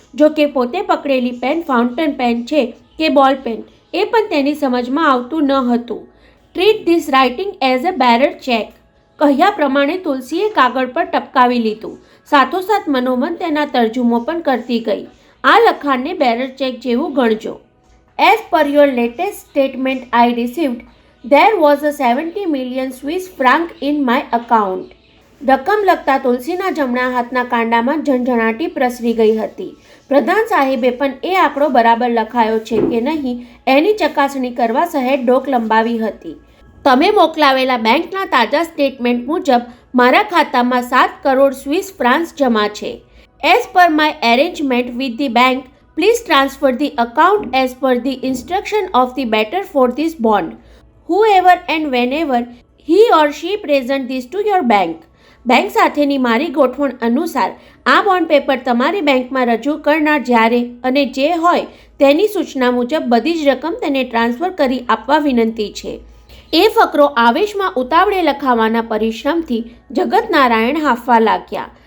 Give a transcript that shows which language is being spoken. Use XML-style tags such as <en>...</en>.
<gu>જો કે પોતે પકડેલી પેન ફાઉન્ટેન પેન છે કે બોલ પેન એ પણ તેની સમજમાં આવતું ન હતું.</gu> <en>treat this writing as a bearer cheque</en> <gu>કહ્યા પ્રમાણે તુલસીએ કાગળ પર ટપકાવી લીધું. સાથોસાથ મનોમન તેના તર્જુમો પણ કરતી ગઈ. આ લખાણને બેરર ચેક જેવું ગણજો.</gu> <en>As per your latest statement I received, there was a 70 million Swiss franc in my account.</en> <gu>રકમ લખતા તુલસીના જમણા હાથના કાંડામાં ઝણઝણાટી પ્રસરી ગઈ હતી. પ્રધાન સાહેબે પણ એ આંકડો બરાબર લખાયો છે કે નહીં એની ચકાસણી કરવા સહેજ ડોક લંબાવી હતી. તમે મોકલાવેલા બેંકના તાજા સ્ટેટમેન્ટ મુજબ મારા ખાતામાં 7 કરોડ સ્વિસ ફ્રાન્સ જમા છે.</gu> <en>As per my arrangement with the bank, please transfer the account as per the instruction of the better for this bond, whoever and whenever he or she present this to your bank.</en> <gu>Bank સાથેની મારી ગોઠવણ અનુસાર આ bond paper તમારી બેંકમાં રજૂ કરનાર જ્યારે અને જે હોય તેની સૂચના મુજબ બધી જ રકમ તેને ટ્રાન્સફર કરી આપવા વિનંતી છે. એ ફકરો આવેશમાં ઉતાવળે લખાવાના પરિશ્રમથી જગતનારાયણ હાંફવા લાગ્યા.</gu>